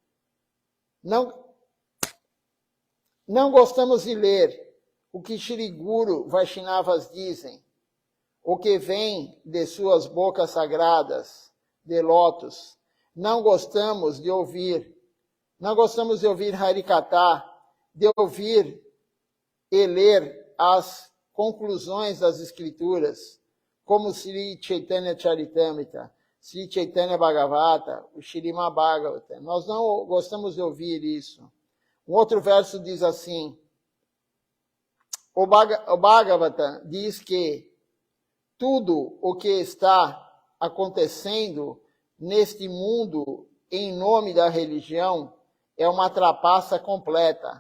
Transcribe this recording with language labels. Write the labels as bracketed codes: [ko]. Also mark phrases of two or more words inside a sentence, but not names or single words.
[pt] Não gostamos de ler o que Shri Guru Vaishnavas dizem, o que vem de suas bocas sagradas, de lótus. Não gostamos de ouvir Harikatha, de ouvir e ler as conclusões das escrituras, como Sri Chaitanya Charitamrita, Sri Chaitanya Bhagavata, o Śrīmad Bhagavata. Nós não gostamos de ouvir isso. Um outro verso diz assim, o Bhagavata diz que tudo o que está acontecendo neste mundo em nome da religião é uma trapaça completa.